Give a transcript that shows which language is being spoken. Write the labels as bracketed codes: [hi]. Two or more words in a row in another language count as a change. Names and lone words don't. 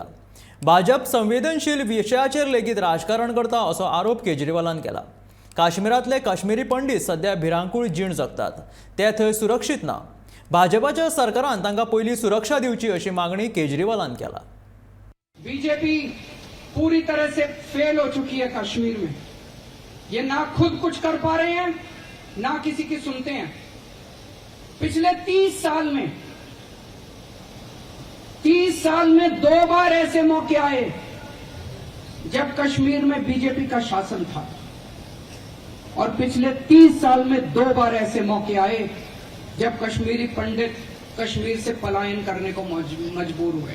[kok] भाजप संवेदनशील विशयाचेर लेगीत राजकारण करता असो आरोप केजरीवालान केला। काश्मीरातले काश्मीरी पंडित सध्या भिरांकूळ जीण जगतात, ते थंय सुरक्षीत ना। भाजपाच्या सरकारान तांकां पयली सुरक्षा दिवची अशी मागणी केजरीवालान केला। [hi] बीजेपी पूरी तरह से फेल हो चुकी है कश्मीर में। ये ना खुद कुछ कर पा रहे हैं, ना किसी की सुनते हैं। पिछले 30 साल में 2 बार ऐसे मौके आए जब कश्मीर में बीजेपी का शासन था, और पिछले 30 साल में 2 बार ऐसे मौके आए जब कश्मीरी पंडित कश्मीर से पलायन करने को मजबूर हुए।